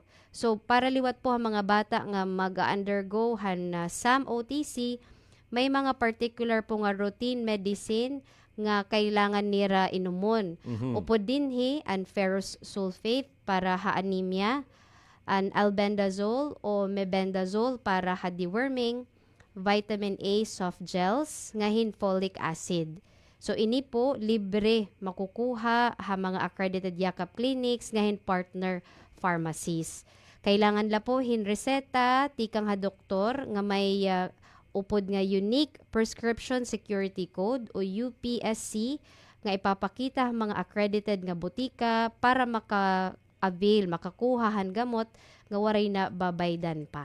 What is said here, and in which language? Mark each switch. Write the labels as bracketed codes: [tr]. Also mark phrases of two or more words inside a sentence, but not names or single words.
[war] So para liwat po ang mga bata nga mag-undergo han SAM OTC, may mga particular po nga routine medicine nga kailangan nira inumon. Upod dinhi an ferrous sulfate para ha anemia, an albendazole o mebendazole para ha deworming, [en] vitamin A soft gels, [war] ngahin [en] folic acid. [war] So ini po libre makukuha ha mga accredited Yakap clinics ngahin [en] partner pharmacies. [war] Kailangan la po hin reseta tikang ha doktor nga may upod nga Unique Prescription Security Code o UPSC nga ipapakita mga accredited nga butika para maka-avail, makakuha han gamot nga waray na babaydan pa.